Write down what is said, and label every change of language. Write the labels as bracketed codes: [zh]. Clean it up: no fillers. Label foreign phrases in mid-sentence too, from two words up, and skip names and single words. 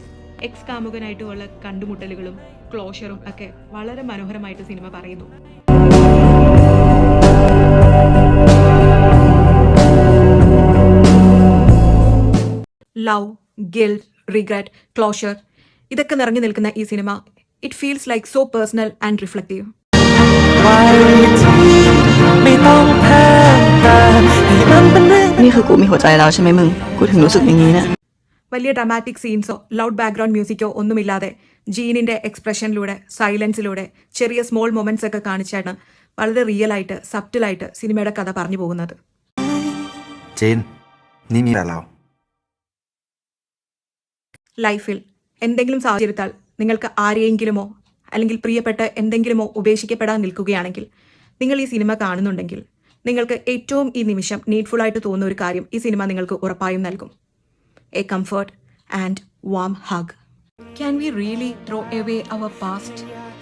[ml] എക്സ് കാമുകനായിട്ടുള്ള കണ്ടുമുട്ടലുകളും ക്ലോഷറും ഒക്കെ വളരെ മനോഹരമായിട്ട് സിനിമ പറയുന്നു. [en] love, guilt, regret, closure [ml] ഇതൊക്കെ നിറഞ്ഞു നിൽക്കുന്ന ഈ സിനിമ [en] it feels like so personal and reflective. [th] นี่คือกูมีหัวใจแล้วใช่ไหมมึงกูถึงรู้สึกอย่างนี้เนี่ย [ml] വലിയ [en] dramatic scenes loud background music [ml] ഒന്നുമില്ലാതെ ജീനിന്റെ എക്സ്പ്രഷനിലൂടെ സൈലൻസിലൂടെ ചെറിയ [en] small moments [ml] ഒക്കെ കാണിച്ചാണ് വളരെ റിയൽ ആയിട്ട് സബ്റ്റിലായിട്ട് സിനിമയുടെ കഥ പറഞ്ഞു പോകുന്നത്. ജീൻ, നീ മീരാലോ? ലൈഫിൽ എന്തെങ്കിലും സാഹചര്യത്താൽ നിങ്ങൾക്ക് ആരെയെങ്കിലുമോ അല്ലെങ്കിൽ പ്രിയപ്പെട്ട എന്തെങ്കിലുമോ ഉപേക്ഷിക്കപ്പെടാൻ നിൽക്കുകയാണെങ്കിൽ നിങ്ങൾ ഈ സിനിമ കാണുന്നുണ്ടെങ്കിൽ നിങ്ങൾക്ക് ഏറ്റവും ഈ നിമിഷം നീഡ്ഫുൾ ആയിട്ട് തോന്നുന്ന ഒരു കാര്യം ഈ സിനിമ നിങ്ങൾക്ക് ഉറപ്പായും നൽകും. [en] A comfort and warm hug. Can we really throw away our past?